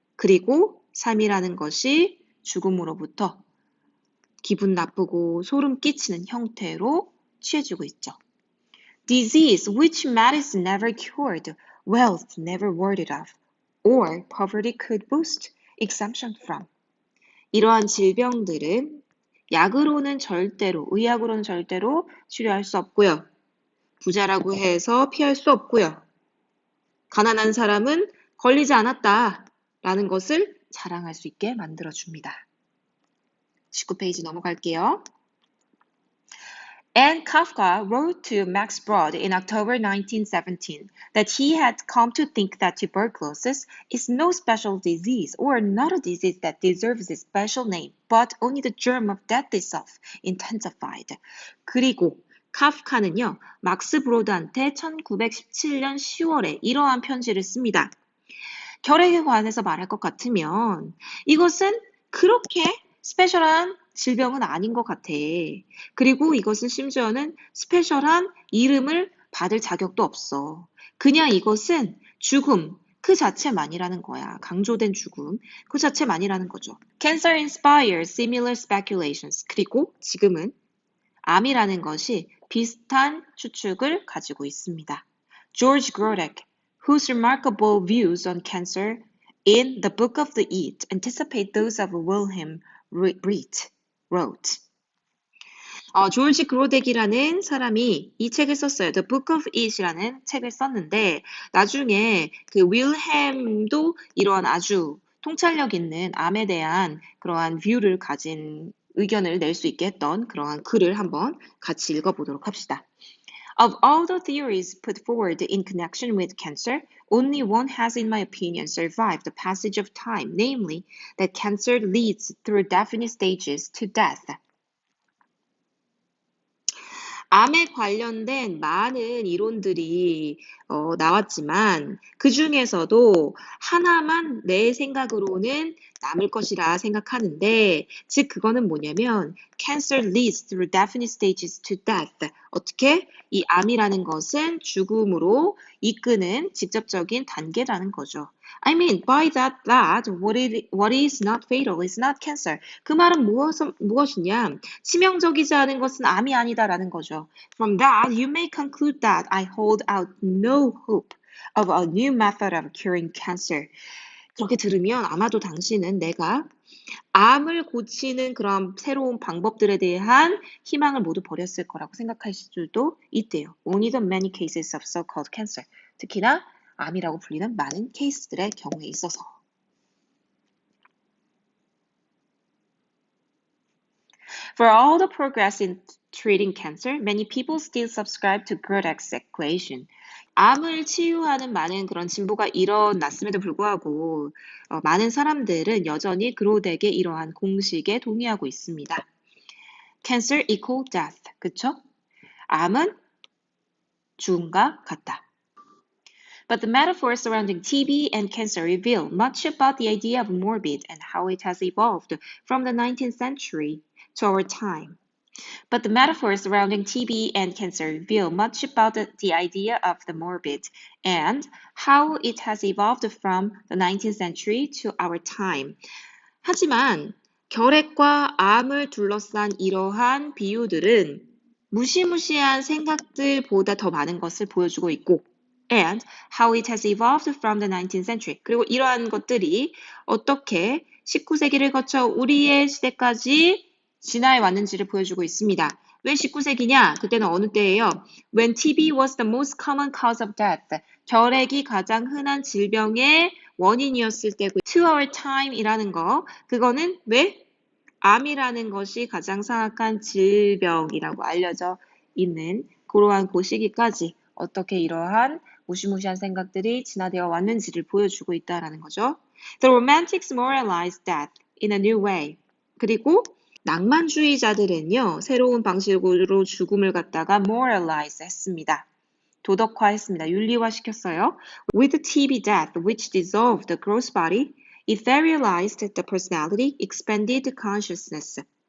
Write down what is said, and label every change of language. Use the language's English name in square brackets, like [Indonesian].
[Korean] 그리고 삶이라는 것이 죽음으로부터 기분 나쁘고 소름 끼치는 형태로 취해지고 있죠. [English] Disease which medicine never cured, wealth never warded off, or poverty could boost exemption from. [Korean] 이러한 질병들은 약으로는 절대로, 의학으로는 절대로 치료할 수 없고요. 부자라고 해서 피할 수 없고요. 가난한 사람은 걸리지 않았다라는 것을 자랑할 수 있게 만들어줍니다. 19페이지 넘어갈게요. [English] Anne Kafka wrote to Max Brod in October 1917 that he had come to think that tuberculosis is no special disease or not a disease that deserves a special name, but only the germ of death itself, intensified. [Korean] 그리고 카프카는요, 막스 브로드한테 1917년 10월에 이러한 편지를 씁니다. 결핵에 관해서 말할 것 같으면 이것은 그렇게 스페셜한 질병은 아닌 것 같아. 그리고 이것은 심지어는 스페셜한 이름을 받을 자격도 없어. 그냥 이것은 죽음 그 자체만이라는 거야. 강조된 죽음 그 자체만이라는 거죠. [English] Cancer inspires similar speculations. [Korean] 그리고 지금은 암이라는 것이 비슷한 추측을 가지고 있습니다. [English] George Grodek, whose remarkable views on cancer in the Book of the Eat anticipate those of Wilhelm Reich, wrote. [Korean] 조지 그로덱이라는 사람이 이 책을 썼어요. The Book of It이라는 책을 썼는데 나중에 그 윌햄도 이러한 아주 통찰력 있는 암에 대한 그러한 뷰를 가진 의견을 낼 수 있게 했던 그러한 글을 한번 같이 읽어보도록 합시다. [English] Of all the theories put forward in connection with cancer, only one has, in my opinion, survived the passage of time, namely, that cancer leads through definite stages to death. [Korean] 암에 관련된 많은 이론들이 나왔지만 그 중에서도 하나만 내 생각으로는 남을 것이라 생각하는데 즉 그거는 뭐냐면 [English] Cancer leads through definite stages to death. [Korean] 어떻게? 이 암이라는 것은 죽음으로 이끄는 직접적인 단계라는 거죠. [English] I mean, by that, what is not fatal is not cancer. [Korean] 그 말은 무엇이냐? 치명적이지 않은 것은 암이 아니다라는 거죠. [English] From that, you may conclude that I hold out no hope of a new method of curing cancer. [Korean] 그렇게 들으면 아마도 당신은 내가 암을 고치는 그런 새로운 방법들에 대한 희망을 모두 버렸을 거라고 생각하실 수도 있대요. [English] Only the many cases of so-called cancer. [Korean] 특히나 암이라고 불리는 많은 케이스들의 경우에 있어서. [English] For all the progress in treating cancer, many people still subscribe to Grodek's equation. [Korean] 암을 치유하는 많은 그런 진보가 일어났음에도 불구하고 많은 사람들은 여전히 그로덱의 이러한 공식에 동의하고 있습니다. [English] Cancer equal death. [Korean] 그쵸? 암은 죽음과 같다. [English] But the metaphors surrounding TB and cancer reveal much about the idea of morbid and how it has evolved from the 19th century to our time. But the metaphors surrounding TB and cancer reveal much about the idea of the morbid and how it has evolved from the 19th century to our time. [Korean] 하지만 결핵과 암을 둘러싼 이러한 비유들은 무시무시한 생각들보다 더 많은 것을 보여주고 있고 [English] and how it has evolved from the 19th century. [Korean] 그리고 이러한 것들이 어떻게 19세기를 거쳐 우리의 시대까지 진화해 왔는지를 보여주고 있습니다. 왜 19세기냐? 그때는 어느 때예요? [English] When TB was the most common cause of death. [Korean] 결핵이 가장 흔한 질병의 원인이었을 때고 [English] to our time [Korean] 이라는 거 그거는 왜? 암이라는 것이 가장 사악한 질병이라고 알려져 있는 그러한 그 시기까지 어떻게 이러한 무시무시한 생각들이 진화되어 왔는지를 보여주고 있다라는 거죠. [English] The romantics moralized death in a new way. [Korean] 그리고 낭만주의자들은요, 새로운 방식으로 죽음을 갖다가 moralize 했습니다. 도덕화했습니다. 윤리화시켰어요. [English] With TB death, which dissolved the gross body, etherealized the personality, expanded consciousness.